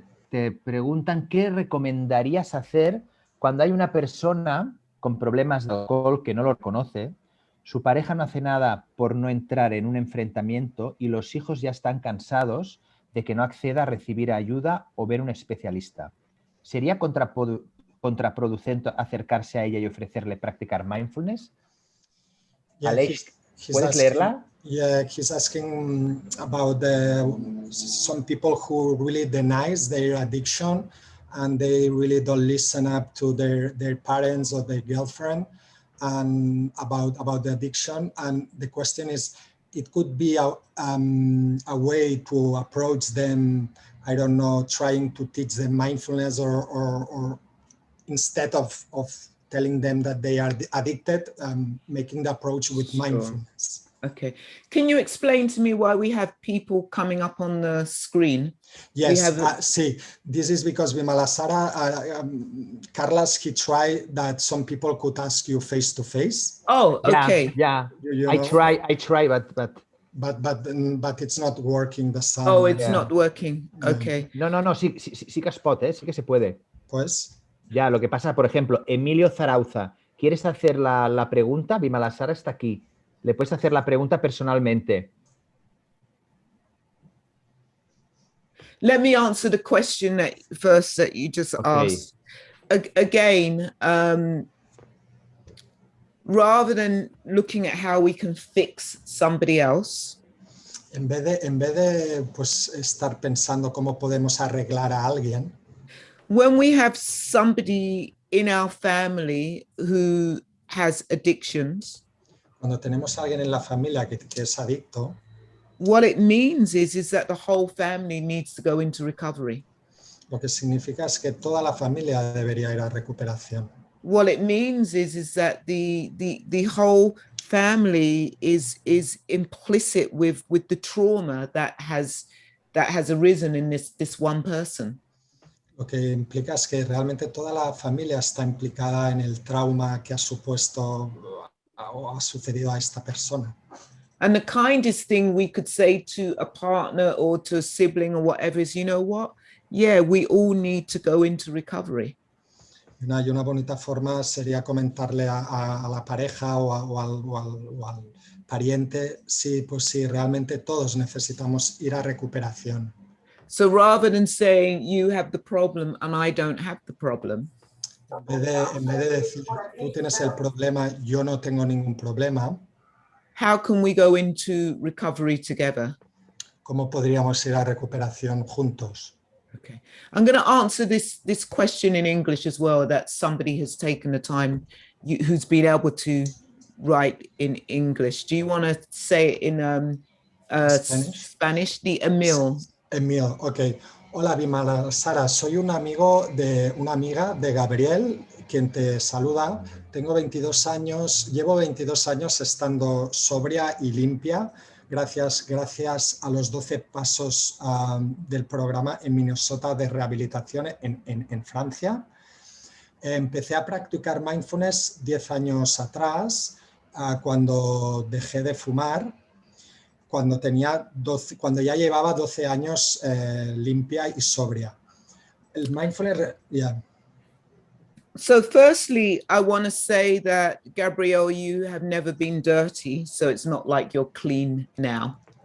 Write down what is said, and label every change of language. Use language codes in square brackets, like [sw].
[es] Te preguntan qué recomendarías hacer cuando hay una persona con problemas de alcohol que no lo reconoce, su pareja no hace nada por no entrar en un enfrentamiento y los hijos ya están cansados de que no acceda a recibir ayuda o ver un especialista. ¿Sería contraproducente acercarse a ella y ofrecerle practicar mindfulness? [en] Yeah, [es] Alex, ¿puedes leerla? [en] Yeah, he's asking about some people who really denies their addiction and they really don't listen up to their parents or their girlfriend and about the addiction. And the question is, it could be a way to approach them, I don't know, trying to teach them mindfulness or instead of telling them that they are addicted, making the approach with mindfulness. Okay. Can you explain to me why we have people coming up on the screen? Yes, see, this is because Vimalasara, Carlos, he tried that some people could ask you face to face. Oh, okay. Yeah. You I know? try, But it's not working the sound. Oh, it's not working. Okay. [es] No, [ca] sí que es pot, [es] sí que se puede. Pues. Ya, lo que pasa, por ejemplo, Emilio Zarauza, ¿quieres hacer la pregunta? Vimalasara está aquí. Le puedes hacer la pregunta personalmente. [en] Let me answer the question that you just asked. Again, rather than looking at how we can fix somebody else. [es] En vez de pues, estar pensando cómo podemos arreglar a alguien. [en] When we have somebody in our family who has addictions. [es] Cuando tenemos a alguien en la familia que es adicto. [en] What it means is that the whole family needs to go into recovery. [es] Lo que significa es que toda la familia debería ir a recuperación. [en] What it means is that the whole family is implicit with the trauma that has arisen in this one person. [es] Lo que implica es que realmente toda la familia está implicada en el trauma que ha supuesto o ha sucedido a esta persona. [en] And the kindest thing we could say to a partner or to a sibling or whatever is, you know what? Yeah, we all need to go into recovery. [es] Y una bonita forma sería comentarle a la pareja o al pariente, sí, pues sí, realmente todos necesitamos ir a recuperación. [en] So rather than saying you have the problem and I don't have the problem, [es] En vez de decir, tú tienes el problema, yo no tengo ningún problema, [en] how can we go into recovery together? [es] ¿cómo podríamos ir a recuperación juntos? [en] Okay, I'm going to answer this question in English as well, that somebody has taken the time who's been able to write in English. Do you want to say it in Spanish? The Emil. Emil, ok. [es] Hola, Vimalasara, soy un amigo de una amiga de Gabriel, quien te saluda. Tengo 22 años, llevo 22 años estando sobria y limpia, gracias a los 12 pasos del programa en Minnesota de rehabilitación en Francia. Empecé a practicar mindfulness 10 años atrás, cuando dejé de fumar, cuando ya llevaba 12 años limpia y sobria. El mindfulness, yeah. [en] So firstly, I want to say that, Gabrielle, you have never been dirty, so it's not like you're clean now.